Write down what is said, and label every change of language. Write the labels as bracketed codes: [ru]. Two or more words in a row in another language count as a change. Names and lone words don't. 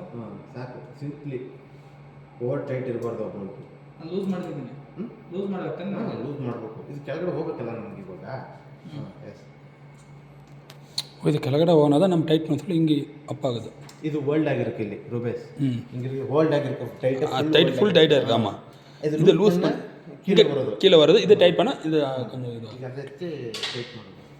[kn] ಸಾಕು, ಸಿಂಪ್ಲಿ. [en] over tight [kn] ಇರಬಾರ್ದು ಅಮೌಂಟು. ನಾನು ಲೂಸ್ ಮಾಡಿದ್ದೀನಿ. ಲೂಸ್ ಮಾಡಬೇಕಂದ್ರೆ ಲೂಸ್ ಮಾಡಬೇಕು. ಇದು ಕೆಳಗಡೆ ಹೋಗ್ಬೇಕಲ್ಲ ನಮ್ಗೆ ಇವಾಗ. ಎಸ್, ಇದು ಕೆಳಗಡೆ ಹೋಗೋಣದ ನಮ್ಮ ಟೈಟ್ ಮಾಡಿಸ್ಲು ಹಿಂಗೆ ಅಪ್ ಆಗೋದು. ಇದು ಹೋಲ್ಡ್ ಆಗಿರಕ್ಕೆ ಇಲ್ಲಿ ರುಬೇಸ್ ಹಿಂಗೆ ಹೋಲ್ಡ್ ಆಗಿರಕ್ಕೆ ಟೈಟ್ [en] tight full tight ಇருக்கு. [ta] ஆமா இது லூஸ் [kn] ಕೀழே ಬರೋದು. [ta] கீழே வருது. இது டைட் பண்ணா இது கொஞ்சம் இது [kn] ಈಗ ಅದಕ್ಕೆ ಟೈಟ್ ಮಾಡೋದು.